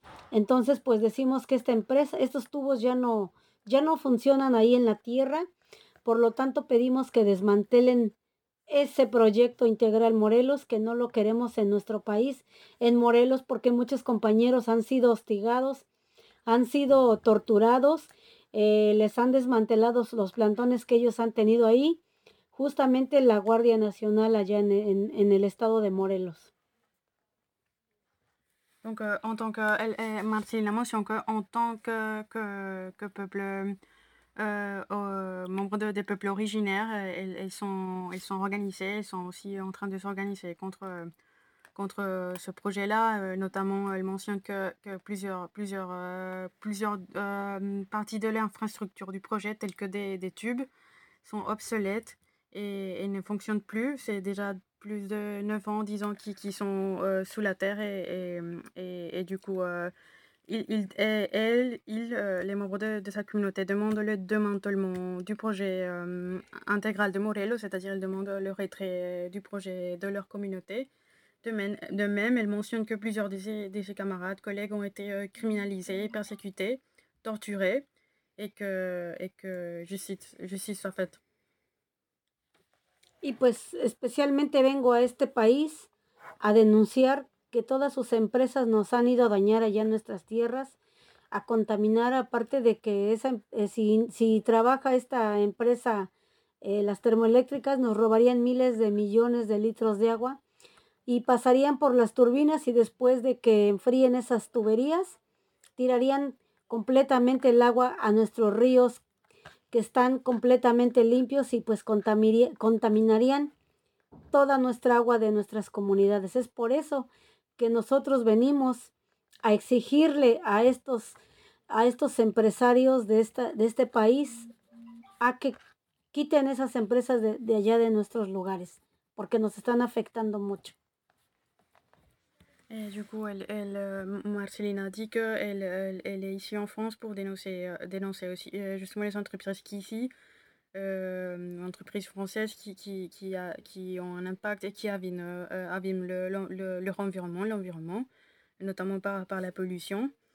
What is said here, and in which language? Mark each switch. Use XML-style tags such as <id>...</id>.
<es>entonces pues decimos que esta empresa, estos tubos ya no funcionan ahí en la tierra, por lo tanto pedimos que desmantelen ese proyecto Integral Morelos, que no lo queremos en nuestro país, en Morelos, porque muchos compañeros han sido hostigados, han sido torturados, les han desmantelado los plantones que ellos han tenido ahí, justamente la Guardia Nacional allá en el estado de Morelos.</es> <fr>Donc en tant que Martine a mentionné que en tant que peuple membre des peuples originaires, ils sont organisés, ils sont aussi en train de s'organiser contre ce projet-là. Notamment elle mentionne que plusieurs parties de l'infrastructure du projet telles que des tubes sont obsolètes et ne fonctionnent plus. C'est déjà plus de 9 ans, 10 ans qui sont sous la terre et du coup les membres de sa communauté demandent le démantèlement du projet intégral de Morelos, c'est-à-dire ils demandent le retrait du projet de leur communauté. De même, elle mentionne que plusieurs de ses camarades, collègues ont été criminalisés, persécutés, torturés et que justice soit faite.</fr> <es>Y pues especialmente vengo a este país a denunciar que todas sus empresas nos han ido a dañar allá en nuestras tierras, a contaminar, aparte de que esa si trabaja esta empresa, las termoeléctricas, nos robarían miles de millones de litros de agua y pasarían por las turbinas y después de que enfríen esas tuberías, tirarían completamente el agua a nuestros ríos, que están completamente limpios y pues contaminarían toda nuestra agua de nuestras comunidades. Es por eso que nosotros venimos a exigirle a estos empresarios de este país a que quiten esas empresas de allá de nuestros lugares, porque nos están afectando mucho.</es> <fr>Et du coup, Marceline a dit qu'elle est ici en France pour dénoncer aussi justement les entreprises entreprises françaises qui ont un impact et qui abîment l'environnement, notamment par la pollution.</fr>